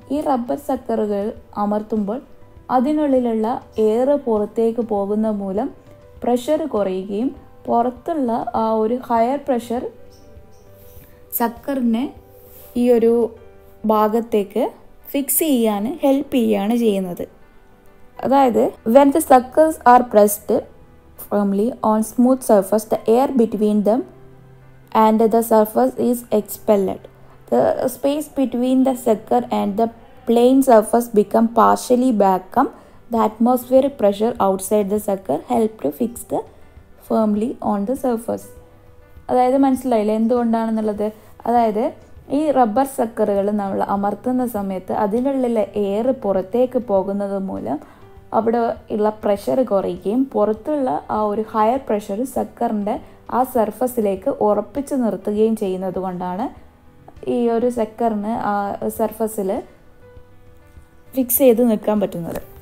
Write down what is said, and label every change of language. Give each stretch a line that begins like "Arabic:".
Malayalam: ഈ റബ്ബർ സക്കറുകൾ അമർത്തുമ്പോൾ അതിനുള്ളിലുള്ള എയർ പുറത്തേക്ക് പോകുന്ന മൂലം പ്രഷർ കുറയുകയും പുറത്തുള്ള ആ ഒരു ഹയർ പ്രഷർ സക്കറിനെ ഈ ഒരു ഭാഗത്തേക്ക് ഫിക്സ് ചെയ്യാൻ ഹെൽപ്പ് ചെയ്യുകയാണ് ചെയ്യുന്നത്.
English: അതായത് when the suckers are pressed firmly on smooth surface, the air between them and the surface is expelled. The space between the sucker and the plane surface become partially vacuum. The atmospheric pressure outside the sucker help to fix the firmly on the surface.
Malayalam: അതായത് മനസ്സിലായില്ലേ എന്തുകൊണ്ടാണെന്നുള്ളത്? അതായത് ഈ rubber സക്കറുകൾ നമ്മൾ അമർത്തുന്ന സമയത്ത് അതിനുള്ളിലെ air പുറത്തേക്ക് പോകുന്നത് മൂലം അവിടെ ഉള്ള പ്രഷർ കുറയുകയും പുറത്തുള്ള ആ ഒരു ഹയർ പ്രഷർ സക്കറിൻ്റെ ആ സർഫസിലേക്ക് ഉറപ്പിച്ച് നിർത്തുകയും ചെയ്യുന്നത് കൊണ്ടാണ് ഈ ഒരു സക്കറിന് ആ സർഫസിൽ ഫിക്സ് ചെയ്ത് നിൽക്കാൻ പറ്റുന്നത്.